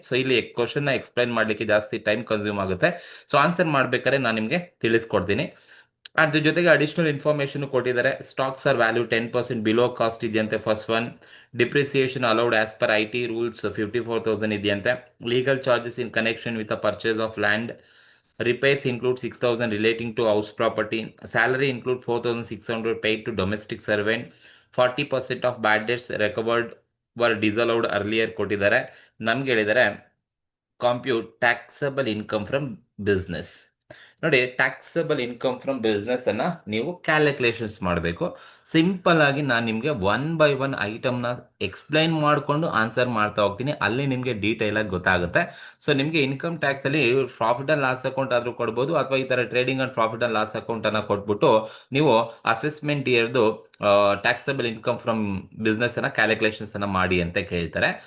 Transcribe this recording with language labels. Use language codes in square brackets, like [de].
[kn] So ಇಲ್ಲಿ question ನ explain ಮಾಡ್ಲಿಕ್ಕೆ ಜಾಸ್ತಿ ಟೈಮ್ ಕನ್ಸ್ಯೂಮ್ ಆಗುತ್ತೆ. ಸೊ ಆನ್ಸರ್ ಮಾಡ್ಬೇಕಾದ್ರೆ ನಾನು ನಿಮಗೆ ತಿಳಿಸ್ಕೊಡ್ತೀನಿ. ಅದ್ರ ಜೊತೆಗೆ ಅಡಿಷನಲ್ ಇನ್ಫಾರ್ಮೇಶನ್ ಕೊಟ್ಟಿದ್ದಾರೆ. [en] stocks are value 10% below cost [kn] ಇದೆಯಂತೆ, first one. [en] depreciation allowed as per IT rules 54,000 [kn] ಇದೆಯಂತೆ. [en] Legal charges in connection with the purchase of land. Repairs include 6,000 relating to house property. Salary include 4,600 paid to domestic servant. 40% of bad debts recovered were disallowed earlier [kn] ಕೊಟ್ಟಿದ್ದಾರೆ. ನಮ್ಗೆ ಹೇಳಿದ್ದಾರೆ [en] Compute taxable income from business. [kn] ನೋಡಿ, taxable income from business ಅನ್ನ ನೀವು calculations ಮಾಡಬೇಕು. Simple ಆಗಿ ನಾನು ನಿಮಗೆ ಒನ್ ಬೈ ಒನ್ ಐಟಮ್ನ ಎಕ್ಸ್ಪ್ಲೈನ್ ಮಾಡಿಕೊಂಡು ಆನ್ಸರ್ ಮಾಡ್ತಾ ಹೋಗ್ತೀನಿ. ಅಲ್ಲಿ ನಿಮಗೆ ಡೀಟೇಲ್ ಆಗಿ ಗೊತ್ತಾಗುತ್ತೆ. ಸೊ ನಿಮಗೆ ಇನ್ಕಮ್ ಟ್ಯಾಕ್ಸ್ ಅಲ್ಲಿ ಪ್ರಾಫಿಟ್ ಅಂಡ್ ಲಾಸ್ ಅಕೌಂಟ್ ಆದ್ರೂ ಕೊಡ್ಬೋದು, ಅಥವಾ ಈ ತರ trading and profit and loss account ಅನ್ನ ಕೊಟ್ಬಿಟ್ಟು ನೀವು assessment ಇಯರ್ದು taxable income from business ಅನ್ನ ಕ್ಯಾಲ್ಕುಲೇಷನ್ಸ್ ಅನ್ನ ಮಾಡಿ ಅಂತ ಕೇಳ್ತಾರೆ.